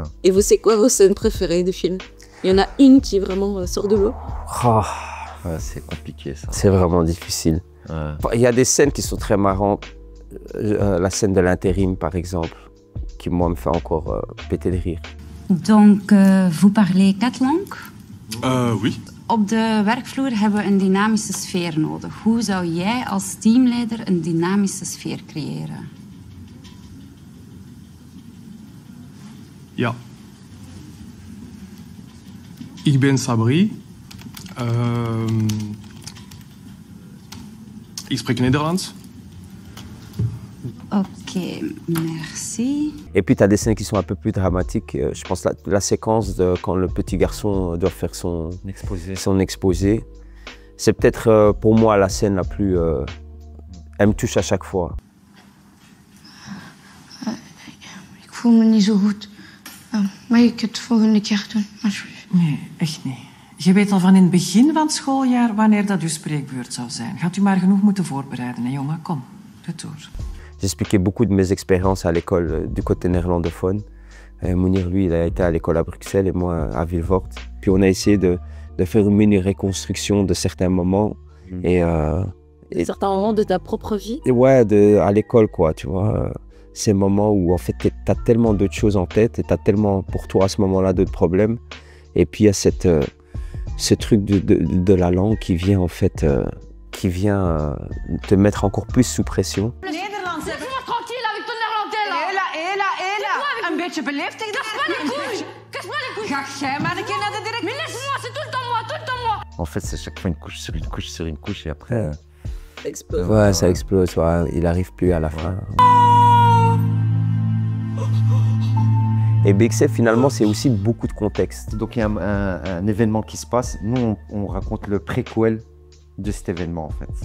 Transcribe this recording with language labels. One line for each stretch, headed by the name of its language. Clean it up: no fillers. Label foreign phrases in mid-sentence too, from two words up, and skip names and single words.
French: Et vous, c'est quoi vos scènes préférées de film? Il y en a une qui vraiment sort de l'eau? C'est compliqué, ça. C'est vraiment difficile. Il y a des scènes qui sont très marrantes. La scène de l'intérim, par exemple, qui moi me fait encore péter de rire. Donc, vous parlez 4 langues? Oui.
Dutch: Op de werkvloer hebben we een dynamische sfeer nodig. Hoe zou jij als teamleider een dynamische sfeer creëren? Ja. Ik ben Sabri. Ik spreek Nederlands.
French: Ok, merci. Et puis tu as des scènes qui sont un peu plus dramatiques. Je pense la séquence de quand le petit garçon doit faire son exposé. C'est peut-être pour moi la scène la plus... elle me touche à chaque fois.
Dutch: Ik voel me niet zo goed. Mag ik het volgende keer doen, alsjeblieft? Nee, echt niet. Je weet al van in het begin van het schooljaar wanneer dat uw spreekbeurt zou zijn. Gaat u maar genoeg moeten voorbereiden, hè, jongen. Kom, doe het door.
French: J'expliquais beaucoup de mes expériences à l'école du côté néerlandophone. Mounir, lui, il a été à l'école à Bruxelles et moi à Vilvoorde. Puis on a essayé de faire une mini-reconstruction de certains moments. Et certains moments de ta propre vie? Ouais, à l'école, quoi, tu vois. Ces moments où, en fait, tu as tellement d'autres choses en tête et tu as tellement, pour toi, à ce moment-là, d'autres problèmes. Et puis, il y a ce truc de la langue qui vient, en fait, te mettre encore plus sous pression. Laisse-moi tranquille avec ton néerlandais là.
Dutch: Hela, een beetje beleefd.
French: Casse-moi les couilles.
Dutch: Ga jij maar een keer naar de directeur.
French: Mais laisse-moi, c'est tout le temps moi. En fait, c'est chaque fois une couche sur une couche sur une couche et après... Ça explose. Ouais, ça explose. Ouais, il n'arrive plus à la fin. Et BXF, finalement, c'est aussi beaucoup de contexte. Donc il y a un événement qui se passe. Nous, on raconte le préquel de cet événement, en fait.